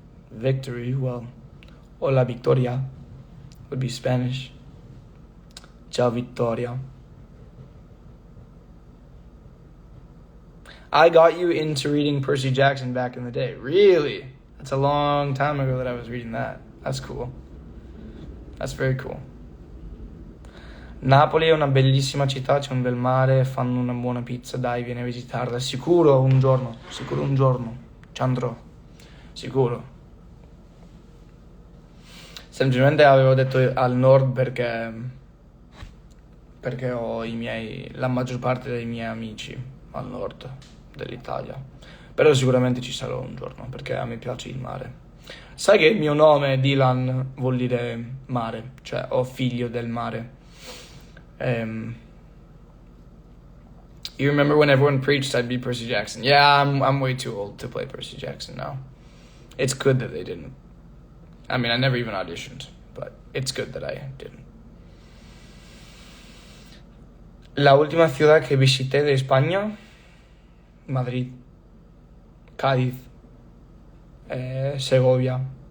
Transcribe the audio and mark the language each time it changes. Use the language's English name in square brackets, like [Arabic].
[English] Victory, well, hola, Victoria would be Spanish. Ciao, Victoria. I got you into reading Percy Jackson back in the day. Really? That's a long time ago that I was reading that. That's cool. That's very cool. [Italian] Napoli è una bellissima città, c'è un bel mare, fanno una buona pizza, dai, vieni a visitarla. Sicuro un giorno, ci andrò. Sicuro. Semplicemente avevo detto al nord perché ho la maggior parte dei miei amici al nord dell'Italia. Però sicuramente ci sarò un giorno, perché a me piace il mare. Sai che il mio nome, Dylan, vuol dire mare, cioè ho figlio del mare. [English] You remember when everyone preached I'd be Percy Jackson? Yeah, I'm way too old to play Percy Jackson now. It's good that they didn't. I mean, I never even auditioned, but it's good that I didn't. [Spanish] La última ciudad que visité de España, Madrid, Cádiz, Segovia.